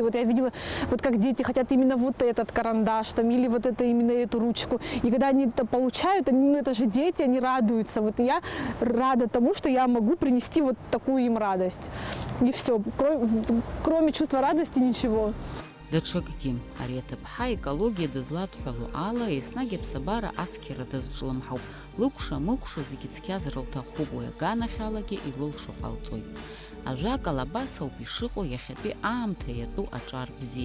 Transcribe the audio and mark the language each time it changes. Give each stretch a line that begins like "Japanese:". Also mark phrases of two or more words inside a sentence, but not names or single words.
Russian: Вот я видела, вот как дети хотят именно вот этот карандаш, там, или вот это, именно эту ручку. И когда они это получают, это же дети, они радуются. Вот я рада тому, что я могу принести вот такую им радость. И все. Кроме чувства радости ничего.
Abkhazian: Даҽакгьы, ари аҭыԥҳа аекологиа дызлаҭҳәало ала, еснагь аԥсабара ацқьара дазҿлымҳауп. Лыкәша-мыкәша зегьы цқьазар лҭахуп, уи аганахьалагьы илылшо ҟалҵоит. Ажәак алабас ауп ишыҟоу иахьатәи аамҭа иатәу аҿар бзиа.